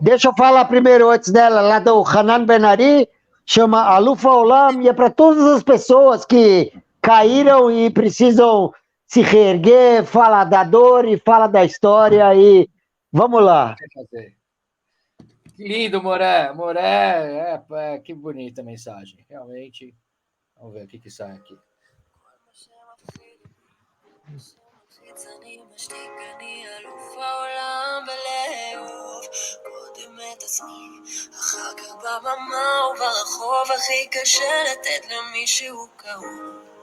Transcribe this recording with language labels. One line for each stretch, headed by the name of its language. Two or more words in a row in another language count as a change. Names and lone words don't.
Portuguese: Deixa eu falar primeiro antes dela, lá do Hanan Ben-Ari, chama Alufa Olam, e é para todas as pessoas que caíram e precisam se reerguer, fala da dor e fala da história, e vamos lá. Que lindo, Moré. Moré, que bonita a mensagem. Realmente. Vamos ver o que sai aqui.
Hebrew: אני משתיק, אני אלוף העולם בלאהוב קודם את עצמי, אחר כך בבמה וברחוב הכי קשה לתת למישהו קרוב